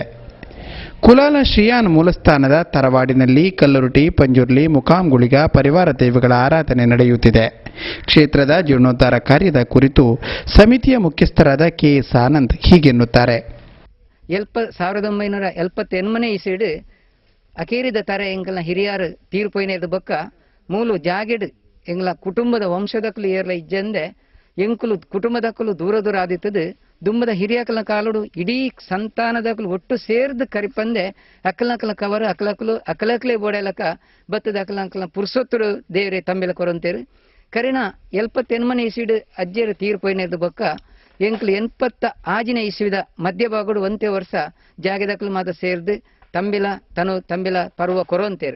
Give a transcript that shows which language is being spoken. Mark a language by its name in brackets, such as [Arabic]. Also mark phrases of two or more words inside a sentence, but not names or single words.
[Kannada] ಕುಲಾಲ ಶ್ರೀಯಾನ ಮೂಲಸ್ಥಾನದ ತರವಾಡಿನಲ್ಲಿ ಕಲ್ಲುರುಟಿ, ಪಂಜುರ್ಲಿ, ಮುಖಾಂಗುಳಿಗ ಪರಿವಾರ ದೈವಗಳ ಆರಾಧನೆ ನಡೆಯುತ್ತಿದೆ. ಕ್ಷೇತ್ರದ ಜೀರ್ಣೋದ್ಧಾರ ಕಾರ್ಯದ ಕುರಿತು ಸಮಿತಿಯ ಮುಖ್ಯಸ್ಥರಾದ ಕೆ.ಎಸ್. ಆನಂದ್ ಹೀಗೆನ್ನುತ್ತಾರೆ. [Tulu] 1978 ಇಸೀಡು ಅಕೇರಿದ ತರ ಎಂಕಲ್ನ ಹಿರಿಯರು ತೀರ್ಪೊಯ್ನೇದು ಬೊಕ್ಕ ಮೂಲು ಜಾಗೆಡ್ ಎಂಗ್ಲ ಕುಟುಂಬದ ವಂಶದಕ್ಕಲು ಏರ್ಲ ಇಜ್ಜಂದೆ ಎಂಕುಲು ಕುಟುಂಬದಕ್ಕಲು ದೂರ ದೂರ ಆದಿತ್ತದು ದುಂಬದ ಹಿರಿಯಕಲ್ನ ಕಾಲುಡು ಇಡೀ ಸಂತಾನದಕ್ಕಲು ಒಟ್ಟು ಸೇರ್ದು ಕರಿಪಂದೆ ಅಕ್ಕಲಕಲ ಕವರ್ ಅಕ್ಕಲಕಲೇ ಬೋಡೆಲಕ ಬತ್ತದ ಅಕ್ಕಲಕಲ್ನ ಪುರುಸೊತ್ತರು ದೇವರೇ ತಂಬೆಲ ಕೊರಂತೇರು ಕರಿನ 78 ಇಸೀಡು ಅಜ್ಜೇರು ತೀರ್ಪೊಯ್ನೇದು ಬೊಕ್ಕ ಎಂಕ್ಲು 86 ಇಸುವಿದ ಮಧ್ಯಭಾಗಡು ಒಂತೆ ವರ್ಷ ಜಾಗೆದಕ್ಕಲು ಮಾತ ಸೇರ್ದು ತಂಬಿಲ ಪರ್ವ ಕೊರಂತೇರು.